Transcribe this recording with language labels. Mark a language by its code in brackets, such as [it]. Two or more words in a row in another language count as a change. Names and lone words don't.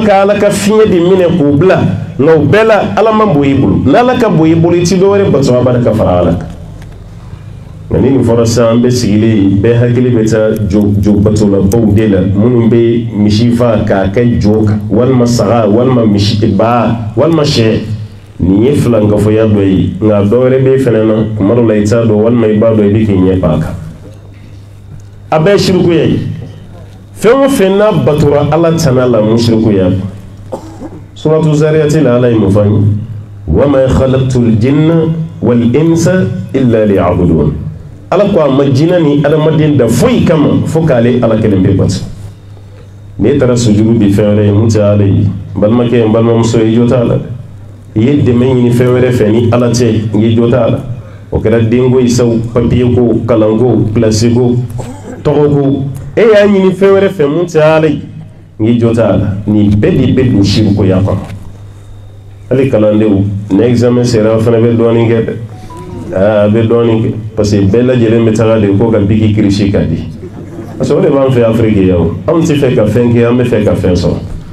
[bm] ka ala ka fiɲɛ de minɛ k'o bila nka o bɛɛ la ala ma bɔ i bolo n'ala ka bɔ i bolo i ti dɔwɛrɛ bato a b'a ka fara ala kan nka ni nin fɔra sisan an bɛ sigilen bɛɛ hakili bɛ taa jo batolabaw de la minnu bɛ misi fa k'a kɛ jo kan walima saga walima misi ba walima sɛ nin ye filankafɔya dɔ ye nka dɔwɛrɛ bɛ fɛnɛ na kuma dɔ la i t'a dɔn walima i b'a dɔn i bɛ k'i ɲɛ pan a kan a bɛɛ ye shirikuya ye fɛn o fɛn n'a batora ala tana la mun shirikuya suratu zariyati la ala ye mun fɔ an ye [ar] وما خلقت الجن والإنس إلا ليعبدون [bm] ala ko a ma jinɛ ni adamaden da foyi kama fo k'ale ala kelen bɛ bato n'e taara sujudu di fɛn wɛrɛ ye mun tɛ ala ye balimakɛ ye balimamuso ye i jo t'a la i ye dɛmɛ ɲini fɛn wɛrɛ fɛ ni ala tɛ i jo t'a la o kɛra denko ye saw papiye ko kalanko pilasi ko tɔgɔ ko e y'a ɲini fɛn wɛrɛ fɛ mun tɛ ala ye i jo t'a la nin bɛɛ de bɛ don shirikoya kɔnɔ hali kalandenw ni examen sera a fana bɛ dɔɔnin kɛ dɛ a bɛ dɔɔnin kɛ [fr] parce que [bm] bɛɛ lajɛlen bɛ taga de ko ka biki kirisi ka di [fr] parce que [bm] o de b'an fɛ Afiriki yan o anw tɛ fɛ ka fɛn kɛ an bɛ fɛ ka fɛn sɔrɔ